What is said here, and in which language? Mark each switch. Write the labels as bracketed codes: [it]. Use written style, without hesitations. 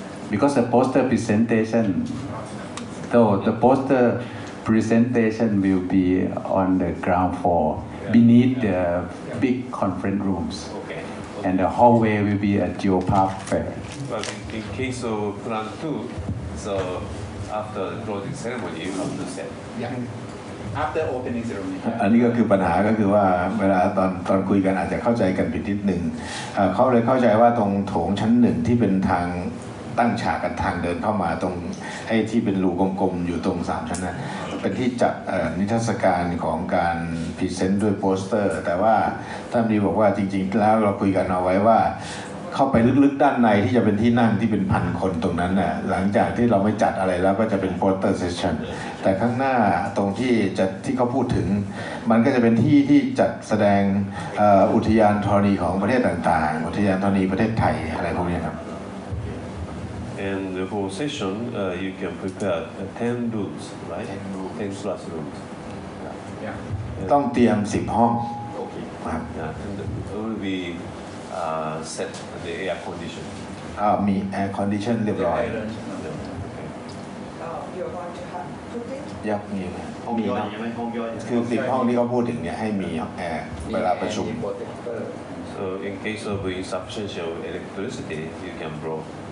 [en] Because the poster presentation, though the poster presentation will be on the ground floor beneath the big conference rooms. And the hallway will be a Geopark fair. But in case of plan 2, so after the closing ceremony, you have to set. After opening ceremony. [th] อันนี้ก็คือปัญหาก็คือว่าเวลาตอนคุยกันอาจจะเข้าใจกันผิดนิดหนึ่งเขาเลยเข้าใจว่าตรงโถงชั้นหนึ่งที่เป็นทางตั้งฉากกันทางเดินเข้ามาตรงไอ้ที่เป็นรูกลมๆอยู่ตรง3ชั้นนั้นเป็นที่จัดนิทรรศการของการพรีเซนต์ด้วยโปสเตอร์แต่ว่าท่านดีบอกว่าจริงๆแล้วเราคุยกันเอาไว้ว่า เข้าไปลึกๆด้านในที่จะเป็นที่นั่งที่เป็นพันคนตรงนั้นน่ะหลังจากที่เราไม่จัดอะไรแล้วก็จะเป็นโปสเตอร์เซสชั่นแต่ข้างหน้าตรงที่เขาพูดถึงมันก็จะเป็นที่จัดแสดงอุทยานธรณีของประเทศต่างๆอุทยานธรณีประเทศไทยอะไรพวกนี้ครับ [en] And the whole session, you can prepare 10 rooms, right? 10 classrooms. [th] ต้องเตรียม10 ห้องครับ [en] And it will be set the air condition. [th] มีแอร์คอนดิชันเรียบร้อย [en] You're going to have cooking? [th] ยักมีห้องย่อยใช่ไหมห้องย่อยคือ10 ห้องที่เขาพูดถึงเนี่ยให้มีแอร์เวลาประชุม [en] So in case of insufficiency of electricity, you can bring.